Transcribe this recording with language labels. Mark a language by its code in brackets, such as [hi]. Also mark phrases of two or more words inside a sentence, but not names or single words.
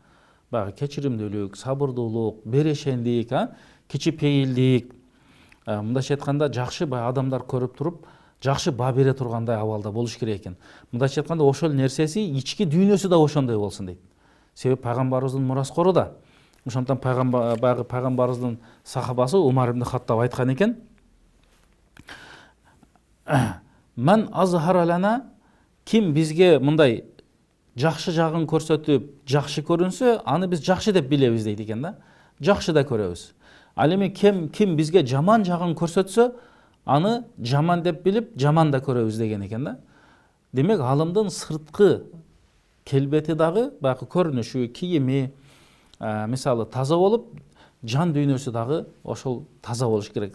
[ky] Багы кечиримдүүлүк, сабырдуулук, берешендик, кичипейилдик, мындайча айтканда жакшы адамдар көрүп туруп, жакшы баа бере тургандай абалда болуш керек экен. Мындайча айтканда ошол нерсеси ички дүйнөсү да ошондой болсун дейт. Себеби пайгамбарыбыздын мураскору да. Ошондон пайгамбарыбыздын сахабасы Умар ибн Хаттаб айткан экен: [ar] "من أظهر لنا", [ky] ким бизге мындай жакшы жагын көрсөтүп, жакшы көрүнсө, аны биз жакшы деп билебиз дейт экен да. Жакшы да көрөбүз. Ал эми ким бизге жаман жагын көрсөтсө, аны жаман деп билип жаман да көрөбүз деген экен да. Демек алымдын сырткы келбети дагы баягы көрүнүшү, кийими мисалы таза болуп, жан дүйнөсү дагы ошол таза болуш керек.